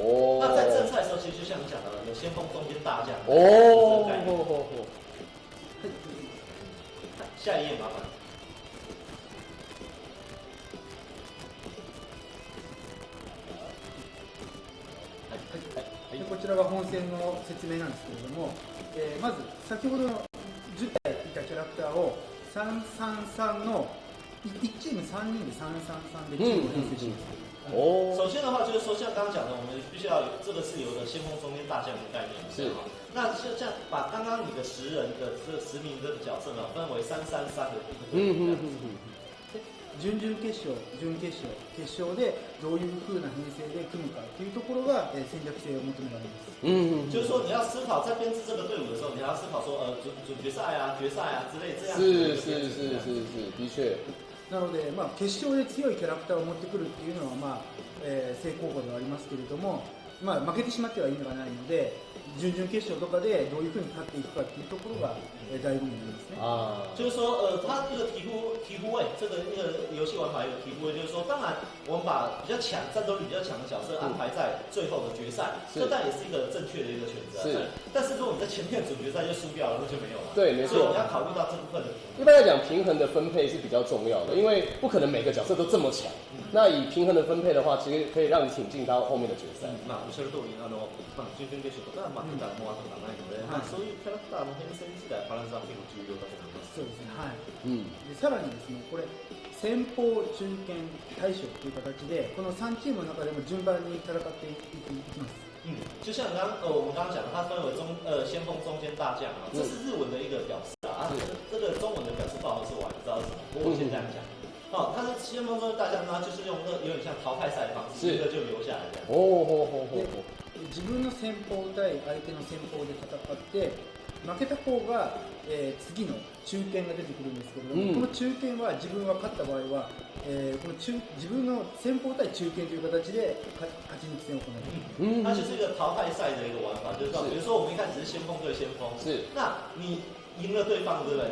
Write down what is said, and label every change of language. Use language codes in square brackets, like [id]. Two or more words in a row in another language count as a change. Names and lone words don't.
[zh] 那在正赛的时候，其实就像你讲的，有先锋、中间、大将。下一页麻烦。 [ja] こちらが本戦の説明なんですけれども、まず先ほどの10体いたキャラクターを333の1チーム3人で333でチームを編成します。 [zh] 首先的话就是说，像刚刚讲的，我们必须要有这个是有个先锋、中间、大将的概念。是。那像把刚刚你的10人的这10名这个角色呢，分为333的部分。 [ja] 準々決勝、準決勝、決勝でどういう風な編成で組むかというところが戦略性を求められます。 [zh] 就是说你要思考在编制这个队伍的时候，你要思考说准决赛啊、决赛啊之类这样。是，的确。 [ja] なので、決勝で強いキャラクターを持ってくるっていうのは、正攻法ではありますけれども、負けてしまってはいいのがないので、準々決勝とかでどういうふうに勝っていくかっていうところが醍醐味になりますね。 [zh] 就是说，它这个题库位，这个游戏玩法有题库位，就是说，当然我们把比较强、战斗力比较强的角色安排在最后的决赛，这当然也是一个正确的一个选择。但是如果你在前面准决赛就输掉了，那就没有了。对，没错。所以我们要考虑到这部分的。一般来讲，平衡的分配是比较重要的，因为不可能每个角色都这么强。那以平衡的分配的话，其实可以让你挺进到后面的决赛。 [ja] おっしゃる通り、準々決勝とか、普段も後がないので、そういうキャラクターの編成自体バランスは結構重要だと思います。そうですね。はい。でさらにですね、これ先鋒、中堅、大将という形で、この3チームの中でも順番に戦っていきます。 [zh] 就像我们刚刚讲的，它分为先锋、中间、大将啊，这是日文的一个表示啊。这个中文的表示不好意思，我还不知道是什么，我先这样讲。它是先锋、中间、大将，那就是用有点像淘汰赛的方式，一个就留下来这样。 [ja] 自分の先鋒対相手の先鋒で戦って負けた方が、次の中堅が出てくるんですけれども、この中堅は自分が勝った場合は、この自分の先鋒対中堅という形で勝ち抜き戦を行う。 [zh] 它就是一个淘汰赛的一个玩法，就是比如说我们一开始是先锋对先锋，那你赢了对方，对不对？